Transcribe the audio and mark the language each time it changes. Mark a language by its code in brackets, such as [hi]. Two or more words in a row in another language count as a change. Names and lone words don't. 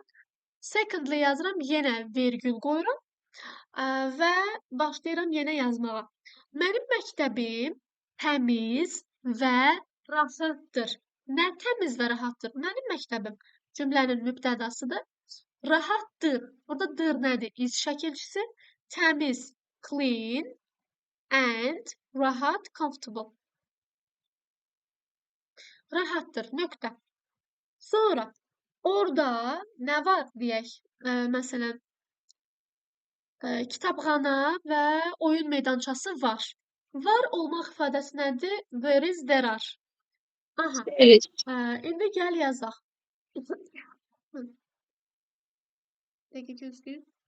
[az] Secondly yazıram, yenə vergül qoyuram və başlayıram yenə yazmağa. Mənim məktəbim təmiz və rahatdır. Nə təmiz və rahatdır? Mənim məktəbim cümlənin mübtədasıdır. Rahatdır. Burada dır nədir? İz şəkilçisi. Təmiz, [en] clean and rahat, comfortable. [az] Rahatdır. Nöqtə. Sonra orada nə var deyək? Məsələn, kitabxana və oyun meydançası var. Var olmaq ifadəsi nədir? [en] There is, there are. [az] Aha. İndi gəl yazaq. Dəqiqə gözləyir.